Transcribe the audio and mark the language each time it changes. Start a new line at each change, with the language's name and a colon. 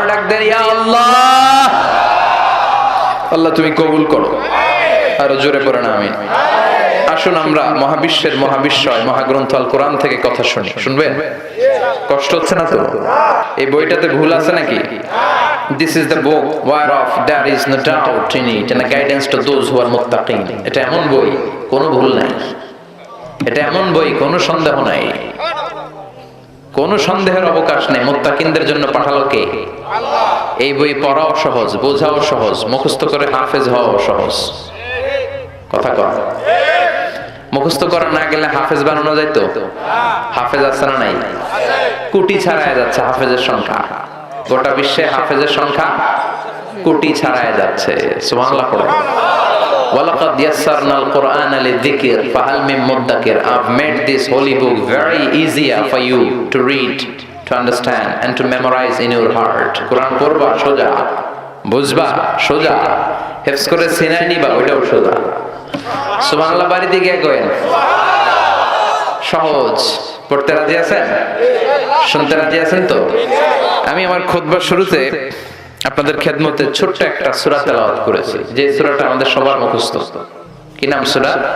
Bangla: দেন, ইয়া আল্লাহ, আল্লাহ তুমি কবুল করো। আরো জোরে পড়েন আমিন। আসুন আমরা মহাবিশ্বের মহাবিশ্বয় মহাগ্রন্থ আল কোরআন থেকে কথা শুনি। শুনবেন? কষ্ট হচ্ছে না তো? এই বইটাতে ভুল আছে নাকি?
English: This is the book whereof there is no doubt in it and a guidance to those who are muttaqin.
Bangla: এটা এমন বই, কোনো ভুল নাই। এটা এমন বই, কোনো সন্দেহ নাই, কোনো সন্দেহের অবকাশ নেই। মুত্তাকিনদের জন্য পাঠালো কে? আল্লাহ। এই বই পড়াও সহজ, বোঝাও সহজ, মুখস্থ করে হাফেজ হওয়াও সহজ। কথা কর। মুখস্থ করা না গেলে হাফেজ বানানো যায় তো? হাফেজ আছে না নাই? কোটি ছাড়ায় যাচ্ছে হাফেজের সংখ্যা। গোটা বিশ্বে হাফেজের সংখ্যা কোটি ছাড়ায় যাচ্ছে। সুবহানাল্লাহ পড়েন।
Arabic: ওয়ালাকাদ ইয়াসসারনাল কুরআনা লিযিকর ফাহাল মিন মুদ্দাকির।
English: I've made this holy book very easier for you to read, to understand and to memorize in your heart.
Bangla: কোরআন পড়বা সোজা, বুঝবা সোজা, হেফজ করে সিনায় নিবা ওইটাও সোজা। সুবহানাল্লাহ বাড়ি দিকে কইেন সহজ। পড়তে রাজি আছেন? শুনতে রাজি আছেন তো? আমি আমার খুতবার শুরুতে আপনাদের খেদমতে ছোট্ট একটা সূরা তেলাওয়াত করেছি, যে সূরাটা আমাদের সবার মুখস্থ। কি নাম সূরা?